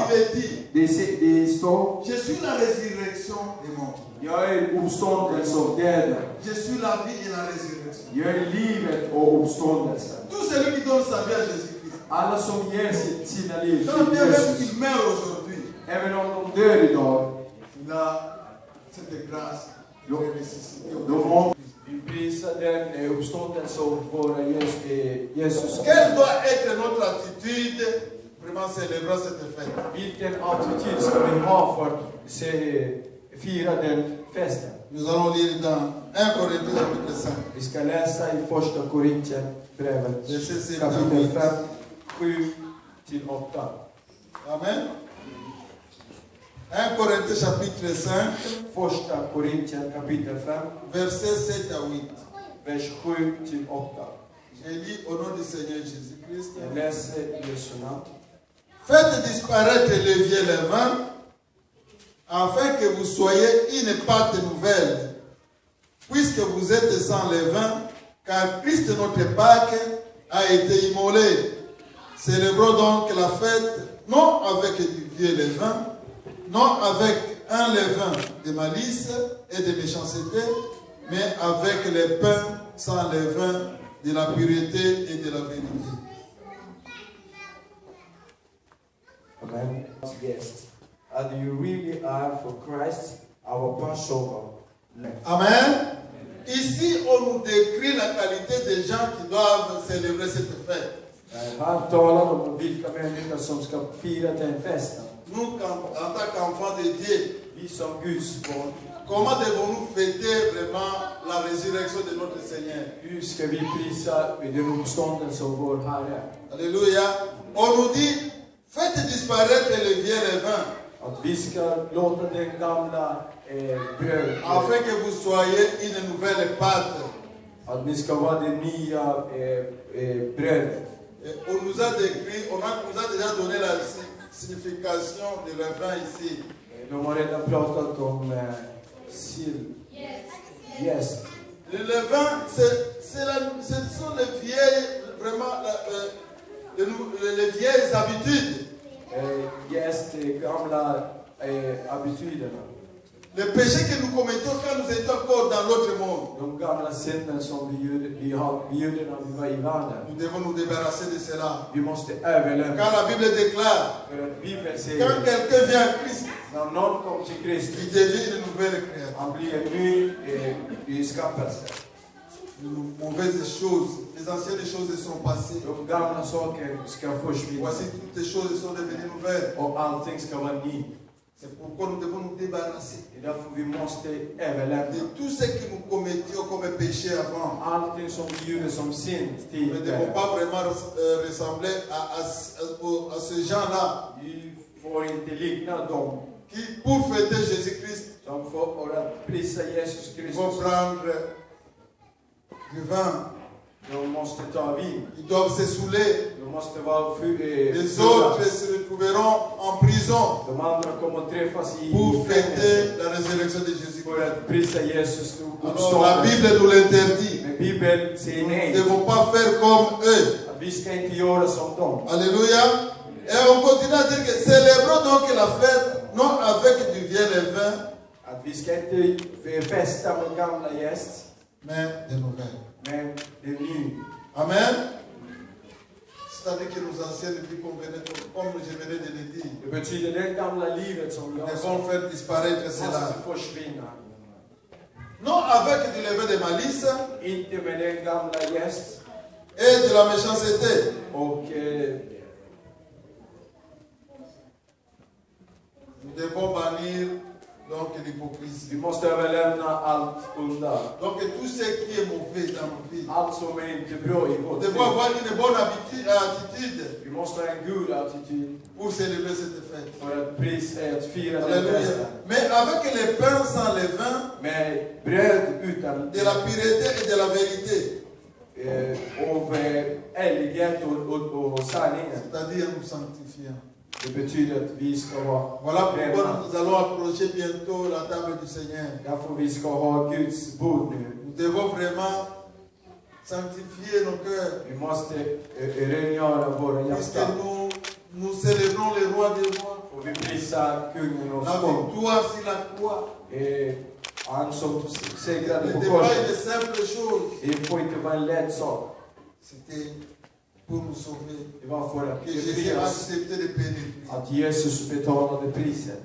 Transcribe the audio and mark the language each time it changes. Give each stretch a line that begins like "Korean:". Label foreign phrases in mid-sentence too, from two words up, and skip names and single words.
French: il est dit,
Swedish: det står:
French: je suis la résurrection des morts.
Swedish: Jag är uppståndelse av döda.
French: Je suis la vie et la résurrection.
Swedish: Jag är livet och uppståndelsen.
French: Tout celui qui donne sa vie à Jésus-Christ,
Swedish: Alla som ger sina liv
French: quand
Swedish: till
French: bien même
Swedish: Jesus,
French: qu'il meurt aujourd'hui,
Swedish: även om de dör idag,
French: il a cette grâce de ressusciter.
Swedish: de må vi prisa den uppståndelse av våra Jesus.
French: Quelle doit être notre attitude vraiment célébrant cette fête?
Swedish: Vilken attityd ska vi ha för att fira den festen?
French: Nous allons lire dans 1 Corinthiens chapitre 5.
Swedish: Vi ska läsa i första Korintierbrevet
French: Verset 7
Swedish: kapitel 5, 7-8.
French: Amen. 1 Corinthiens chapitre 5,
Swedish: Första Korintien kapitel 5,
French: verset 7 à 8.
Swedish: vers 7-8.
French: Je lis au nom du Seigneur Jésus-Christ.
Swedish: Jag läser i Jesu namn.
French: Faites disparaître le vieux levain, afin que vous soyez une pâte nouvelle, puisque vous êtes sans levain, car Christ notre Pâque a été immolé. Célébrons donc la fête, non avec du vieux levain, non avec un levain de malice et de méchanceté, mais avec les pains sans levain de la pureté et de la vérité.
English: Amen. Yes. And you really are for Christ, our Passover. Amen.
French: Ici, on nous décrit la qualité des gens qui doivent célébrer cette fête.
Swedish: Han talar om vilka människor som ska fira den festen.
French: Nous, en tant qu'enfants de Dieu,
Swedish: Vi som Guds barn,
French: comment devons-nous fêter vraiment la résurrection de notre Seigneur?
Swedish: hur ska vi prisa den uppståndelse av vår Herre?
French: Alléluia. On nous dit, faites disparaître le vieux levain,
Swedish: Att vi ska låta den gamla bröd,
French: afin que vous soyez une nouvelle pâte.
Swedish: att ni ska vara det nya brödet.
French: Et on nous a décrit, on nous a déjà donné la signification de levain ici.
Swedish: De har redan pratat om sill.
English: Yes.
French: Le levain, ce sont les vieilles, vraiment, les vieilles habitudes.
Swedish: Yes, de gamla attityderna.
French: Les péchés que nous commettions quand nous étions encore dans l'autre monde.
Swedish: De gamla synden som vi gjorde när vi var i världen.
French: Nous devons nous débarrasser de cela.
Swedish: Vi måste överlämna.
French: Car la Bible déclare,
Swedish: För att Bibeln säger,
French: quand quelqu'un vient à Christ,
Swedish: när någon kommer till Kristus,
French: il devient une nouvelle créature.
Swedish: han blir en ny skapelse.
French: Les mauvaises choses, les anciennes choses sont passées.
Swedish: De gamla saker ska försvinna.
French: Voici toutes les choses sont devenues nouvelles.
Swedish: Och allting ska vara nytt.
French: C'est pourquoi nous devons nous débarrasser
Swedish: Det är därför vi måste överlämna.
French: de tout ce que nous commettions comme péché avant.
Swedish: Allting som vi gjorde som synd
French: Nous ne devons
Swedish: tidigare.
French: pas vraiment ressembler à ces gens-là
Swedish: Vi får inte likna dem
French: qui, pour fêter Jésus-Christ,
Swedish: som för att prisa Jesus
French: vont
Swedish: Kristus.
French: prendre du vin.
Swedish: De måste ta vin.
French: Ils doivent se saouler.
Swedish: De måste vara
French: Les
Swedish: fulla.
French: autres se retrouveront en prison
Swedish: De andra kommer att träffas i
French: pour
Swedish: fängelse
French: fêter la résurrection de Jésus-Christ.
Swedish: för att prisa Jesus
French: Alors la Bible nous l'interdit.
Swedish: Men Bibeln säger
French: Nous ne
Swedish: nej.
French: devons pas faire comme eux.
Swedish: Att vi ska inte göra som dem.
French: Alléluia. Et on continue à dire que célébrons donc la fête, non avec du vieil levain,
Swedish: Att vi ska inte festa med gamla gäst,
French: mais des nouvelles.
Swedish: men det är ny. Amen.
French: C'est-à-dire que nos anciennes vies, comme je venais de le dire,
Swedish: Det betyder det gamla livet som
French: nous
Swedish: jag
French: devons faire disparaître cela.
Swedish: måste försvinna.
French: Non avec du levain de malice
Swedish: Inte med den gamla gäst
French: et de la méchanceté.
Swedish: och
French: Nous devons bannir donc l'hypocrisie.
Swedish: vi måste överlämna allt onda.
French: Donc tout ce qui est mauvais dans nos vies.
Swedish: Allt som är inte bra i
French: Nous
Swedish: vårt
French: devons
Swedish: liv.
French: avoir une bonne attitude
Swedish: Vi måste ha en god attityd
French: pour célébrer cette fête.
Swedish: för att fira den
French: Alléluia.
Swedish: festen.
French: Mais avec les pains sans levain,
Swedish: Med bröd utan
French: de la pureté et de la vérité,
Swedish: av ärlighet och sanningen.
French: c'est-à-dire nous sanctifiant.
Swedish: Det betyder att vi ska vara
French: Voilà pourquoi
Swedish: rena.
French: nous allons approcher bientôt la table du Seigneur.
Swedish: Därför vi ska ha Guds bord nu.
French: Nous devons vraiment sanctifier nos cœurs,
Swedish: Vi måste rengöra våra
French: puisque
Swedish: hjärtan.
French: nous célébrons le roi des rois,
Swedish: Och vi prisar kungen och
French: la
Swedish: kung.
French: victoire sur la croix.
Swedish: Han som
French: Ce
Swedish: segrade på
French: n'était pas
Swedish: korset.
French: une simple chose,
Swedish: Det får inte vara en lätt sak.
French: c'était pour nous sauver.
Swedish: Det var för att
French: Que Jésus
Swedish: befria
French: a
Swedish: oss.
French: accepté de payer le prix.
Swedish: Att Jesus betalade priset.